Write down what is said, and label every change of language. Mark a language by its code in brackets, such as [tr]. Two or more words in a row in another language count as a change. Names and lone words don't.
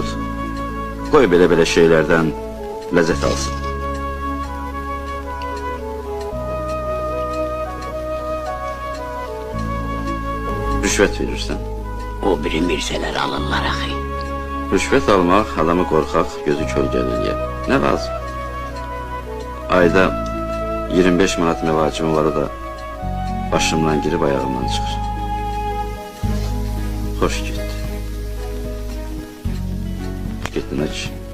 [az] Qoy belə şeylerden lezzet alsın. Rüşvet verirsen. O biri Mirseler alırlar ahi. Rüşvet almaq adamı qorxaq, gözü kölgəliyə. Nə lazım? Ayda 25 manat məvacibim var da başımdan girib ayağımdan çıxır. Xoş getdi. Getdin aç.